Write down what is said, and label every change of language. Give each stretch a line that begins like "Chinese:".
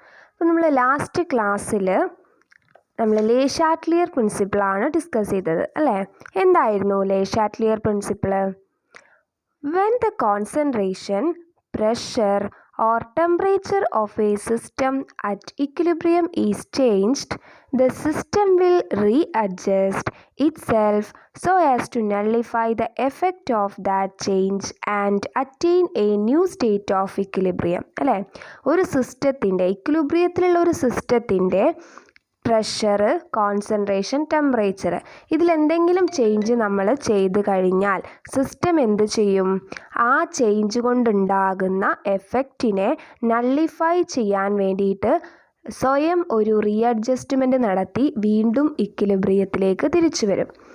Malayalam: അപ്പോൾ നമ്മൾ ലാസ്റ്റ് ക്ലാസ്സിൽ നമ്മൾ ലേ ഷാറ്റ്ലിയർ പ്രിൻസിപ്പിളാണ് ഡിസ്കസ് ചെയ്തത് അല്ലേ? എന്തായിരുന്നു ലേ Chatelier principle?
English: When the concentration, pressure or temperature of a system at equilibrium is changed, the system will readjust itself so as to nullify the effect of that change and attain a new state of equilibrium.
Malayalam: അല്ലേ? ഒരു സിസ്റ്റത്തിൻ്റെ ഇക്വിലിബ്രിയത്തിലുള്ള ഒരു സിസ്റ്റത്തിൻ്റെ pressure, concentration, temperature ഇതിലെന്തെങ്കിലും change നമ്മൾ ചെയ്ത് കഴിഞ്ഞാൽ system എന്ത് ചെയ്യും? ആ ചേഞ്ച് കൊണ്ടുണ്ടാകുന്ന എഫക്റ്റിനെ നള്ളിഫൈ ചെയ്യാൻ വേണ്ടിയിട്ട് സ്വയം ഒരു റീഅഡ്ജസ്റ്റ്മെൻറ്റ് നടത്തി വീണ്ടും ഇക്വിലിബ്രിയത്തിലേക്ക് തിരിച്ചു വരും.